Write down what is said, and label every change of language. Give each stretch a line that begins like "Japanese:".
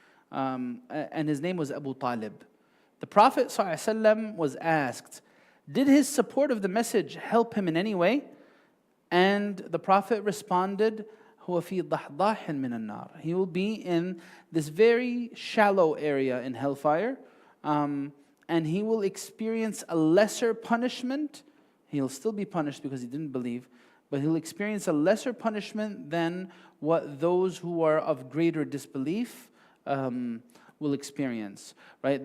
English: And his name was Abu Talib. The Prophet ﷺ was asked, did his support of the message help him in any way? And the Prophet responded,
Arabic: هو في ضحضاح من النار.
English: He will be in this very shallow area in hellfire, and he will experience a lesser punishment. He'll still be punished because he didn't believe, but he'll experience a lesser punishment than what those who are of greater disbelief will experience. Right?